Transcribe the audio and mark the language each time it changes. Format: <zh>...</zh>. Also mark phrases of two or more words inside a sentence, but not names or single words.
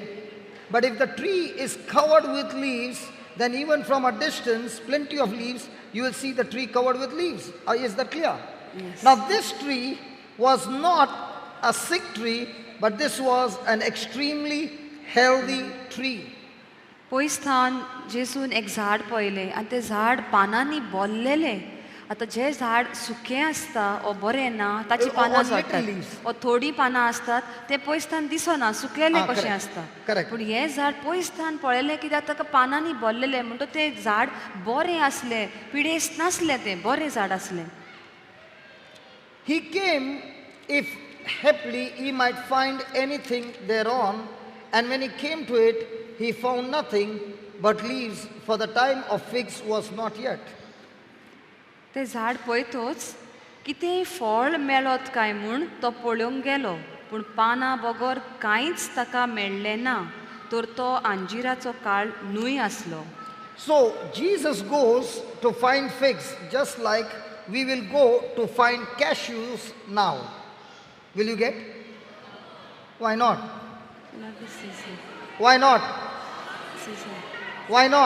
<en>But if the tree is covered with leaves, then even from a distance, plenty of leaves, you will see the tree covered with leaves. Is that clear? Yes. Now, this tree was not a sick tree, but this was an extremely healthy tree.</en> <kok>पयस्थान जेसून एक झाड पळयलें आनी तें झाड पानांनी भरलेलें. आतां जें झाड सुकें आसता ओ बरें ना ताची</kok> <en>Or</en> <kok>पानां</kok> <en>little</en> <kok>झडटात</kok> <en>leaves.</en> <kok>ओ थोडीं पानां आसतात तें पयस्थान दिसना सुकलेलें कशें</kok> <en>correct.</en> <kok>आसता.</kok> <en>Correct.</en> <kok>पूण हें झाड पयस्थान पळयलें कित्याक ताका पानांनी भरलेलें म्हणटच तें झाड बरें आसलें, पिडेस्त नासलें, तें बरें झाड आसलें.</kok> <en>He came if haply he might find anything thereon, and when he came to it, he found nothing but leaves, for the time of figs was not yet.</en> <kok>तें झाड पळयतोच कितेंय फळ मेळत काय म्हूण तो पळोवंक गेलो, पूण पानां बगर कांयच ताका मेळ्ळें ना, तर तो अंजिराचो काळ न्हूय आसलो.</kok> <en>So Jesus goes to find figs, just like we will go to find cashews now. Will you get? Why not? Not the season. Why not? Season. Why not?</en>